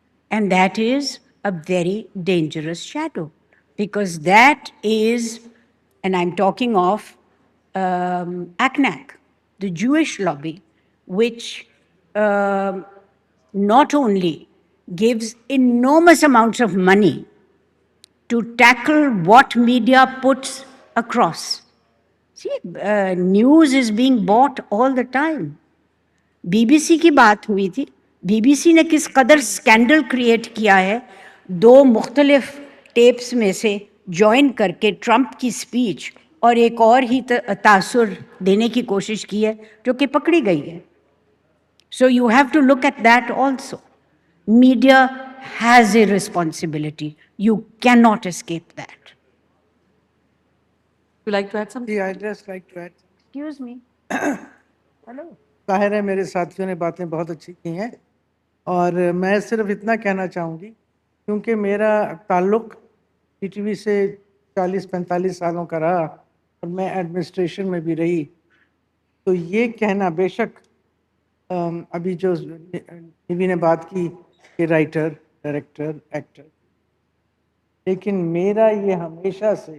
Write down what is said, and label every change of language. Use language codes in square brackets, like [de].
[en] And that is a very dangerous shadow, because that is, and I'm talking of ACNAC, the Jewish lobby, which not only gives enormous amounts of money to tackle what media puts across. See, news is being bought all the time. [ur] BBC کی بات ہوئی تھی. BBC نے کس قدر scandal create کیا ہے, 2 مختلف ٹیپس میں سے جوائن کر کے ٹرمپ کی اسپیچ اور ایک اور ہی تاثر دینے کی کوشش کی ہے جو کہ پکڑی گئی ہے. [en] So you have to look at that also. Media has a responsibility. You cannot escape that. Would you like to add something? جی I'd just like to add. Excuse me. Hello. [ur] ظاہر ہے میرے ساتھیوں نے باتیں بہت اچھی کی ہیں, اور میں صرف اتنا کہنا چاہوں گی, کیونکہ میرا تعلق پی ٹی وی سے 40-45 سالوں کا رہا اور میں ایڈمنسٹریشن میں بھی رہی, تو یہ کہنا بے شک ابھی جو نیوی نے بات کی کہ رائٹر, ڈائریکٹر, ایکٹر, لیکن میری ہمیشہ